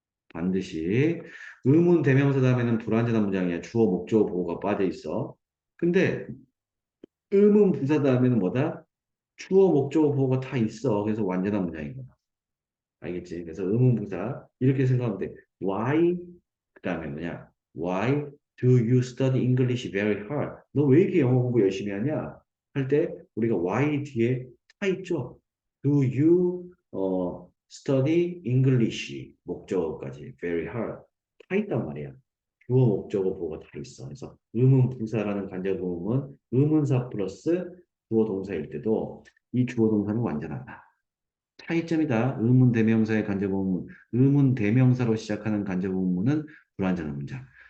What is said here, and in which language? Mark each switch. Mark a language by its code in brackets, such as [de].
[ko] 반드시 의문 대명사 다음에는 불완전한 문장이야. 주어, 목적어, 보호가 빠져 있어. 근데 의문 부사 다음에는 뭐다? 주어, 목적어, 보호가 다 있어. 그래서 완전한 문장인 거다. 알겠지? 그래서 의문 부사 이렇게 생각하면 돼. Why? 그 다음에 뭐냐? [en] Why do you study English very hard? [ko] 너 왜 이렇게 영어 공부 열심히 하냐? 할 때 우리가 why 뒤에 다 있죠. [en] Do you study English [ko] 목적어까지 [en] very hard [ko] 다 있단 말이야. 주어 목적어 보고 다 있어. 그래서 의문 부사라는 간접 의문은 의문사 플러스 주어 동사일 때도 이 주어 동사는 완전하다. 차이점이다. 의문 대명사의 간접 의문. 의문 대명사로 시작하는 간접 의문은 불완전한 문장.